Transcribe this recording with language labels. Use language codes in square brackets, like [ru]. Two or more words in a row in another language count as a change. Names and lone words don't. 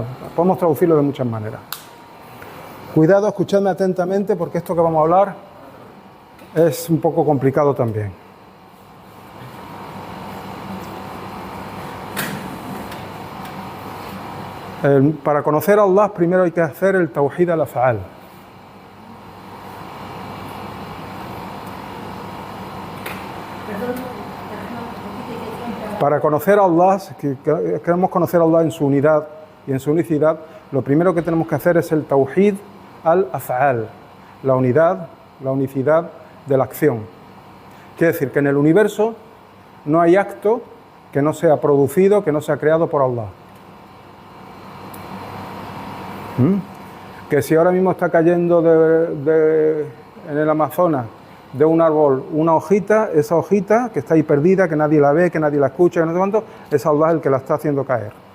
[es] Podemos traducirlo de muchas maneras. Cuidado, escuchadme atentamente porque esto que vamos a hablar es un poco complicado también. Para conocer a Allah primero hay que hacer el [ar] توحيد الأفعال. [es] Para conocer a Allah, si queremos conocer a Allah en su unidad y en su unicidad, lo primero que tenemos que hacer es el [ar] توحيد الأفعال, [es] la unidad, la unicidad de la acción. Quiere decir que en el universo no hay acto que no sea producido, que no sea creado por Allah. Que si ahora mismo está cayendo en el Amazonas de un árbol una hojita, esa hojita que está ahí perdida, que nadie la ve, que nadie la escucha, que no sé cuánto, es Allah el que la está haciendo caer.